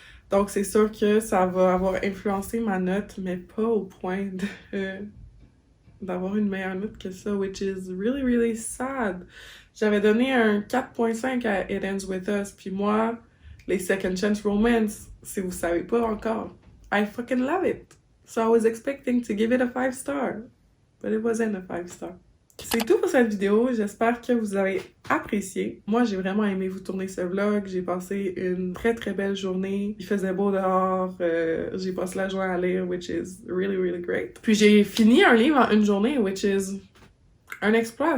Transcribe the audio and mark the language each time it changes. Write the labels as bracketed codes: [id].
[fr] Donc, c'est sûr que ça va avoir influencé ma note, mais pas au point d'avoir une meilleure note que ça, [en] which is really, really sad. [fr] J'avais donné un 4.5 à It Ends With Us, puis moi, les Second Chance Romance, si vous savez pas encore, [en] I fucking love it. So I was expecting to give it a 5 star, but it wasn't a 5 star. [fr] C'est tout pour cette vidéo, j'espère que vous avez apprécié. Moi, j'ai vraiment aimé vous tourner ce vlog, j'ai passé une très très belle journée. Il faisait beau dehors, j'ai passé la journée à lire, [en] which is really really great. [fr] Puis j'ai fini un livre en une journée, [en] which is [fr] un exploit.